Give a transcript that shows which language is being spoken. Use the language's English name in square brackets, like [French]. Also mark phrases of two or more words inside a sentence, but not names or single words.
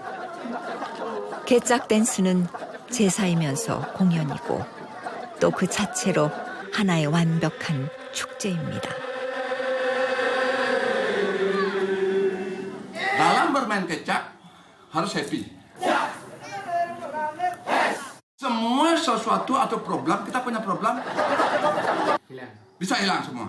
[Korean] 개짝 댄스는 제사이면서 공연이고 또 그 자체로 하나의 완벽한 축제입니다. [Indonesian] Dalam bermain kecak harus happy. Semua sesuatu atau problem, kita punya problem bisa hilang semua.